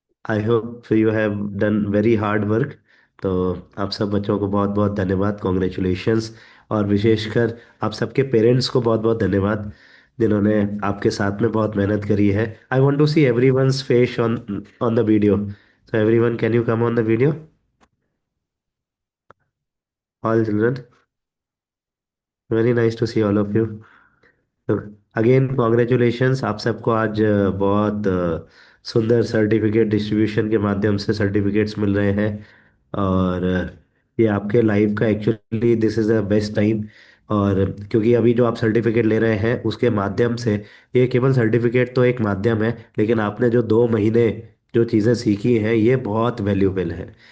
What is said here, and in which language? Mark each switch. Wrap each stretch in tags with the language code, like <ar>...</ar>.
<en>I hope you have done very hard work.</en> <hi>तो आप सब बच्चों को बहुत बहुत धन्यवाद, कॉन्ग्रेचुलेशंस। और विशेषकर आप सबके पेरेंट्स को बहुत बहुत धन्यवाद जिन्होंने आपके साथ में बहुत मेहनत करी है।</hi> <en>I want to see everyone's face on on the video. So everyone, can you come on the video? All children, very nice to see all of you.</en> <hi>तो अगेन कॉन्ग्रेचुलेशंस आप सबको आज बहुत सुंदर certificate distribution के माध्यम से certificates मिल रहे हैं। और ये आपके लाइफ का actually</hi> <en>This is the best time.</en> <hi>और क्योंकि अभी जो आप सर्टिफिकेट ले रहे हैं उसके माध्यम से, ये केवल सर्टिफिकेट तो एक माध्यम है, लेकिन आपने जो 2 महीने जो चीज़ें सीखी हैं ये बहुत वैल्यूबल है।</hi>